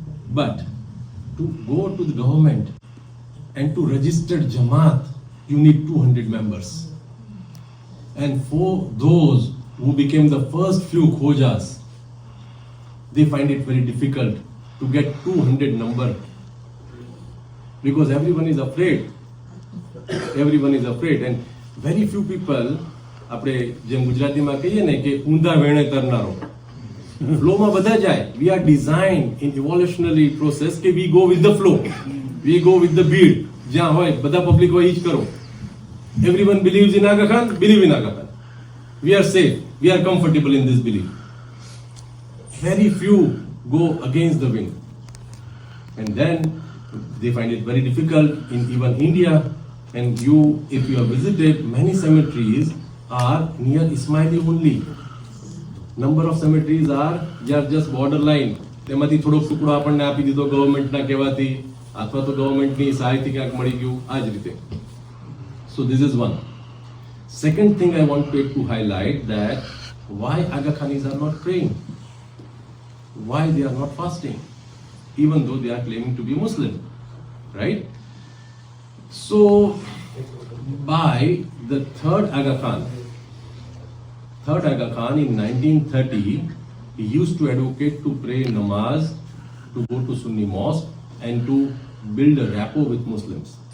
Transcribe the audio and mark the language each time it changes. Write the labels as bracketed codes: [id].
[en] But to go to the government and to register Jamaat, you need 200 members. And for those who became the first few Khojas, they find it very difficult to get 200 number. Because everyone is afraid. Everyone is afraid. And very few people, [gu] આપણે જેમ ગુજરાતીમાં કહીએ ને કે ઊંધા વેણે તરનારો, ફ્લોમાં બધા જાય. [en] We are designed in evolutionary process [gu] કે [en] we go with the flow. We go with the beat. [gu] જ્યાં હોય બધા પબ્લિક હોય ઈ જ કરો. [en] Everyone believes in Aga Khan, believe in Aga Khan. We are safe. We are comfortable in this belief. Very few go against the wind. And then they find it very difficult in even India. And you, if you have visited, many cemeteries are near Ismaili only. Number of cemeteries are just borderline. [gu] તેમાંથી થોડોક ટુકડો આપણને આપી દીધો ગવર્મેન્ટના કહેવાથી, અથવા તો ગવર્મેન્ટની સહાયથી ક્યાંક મળી ગયું, આ જ રીતે. [en] So this is one. Second thing I want to highlight that why Aga Khanis are not praying, why they are not fasting, even though they are claiming to be Muslim, right? So by the third Aga Khan in 1930, he used to advocate to pray namaz, to go to Sunni mosque and to build a rapport with Muslims.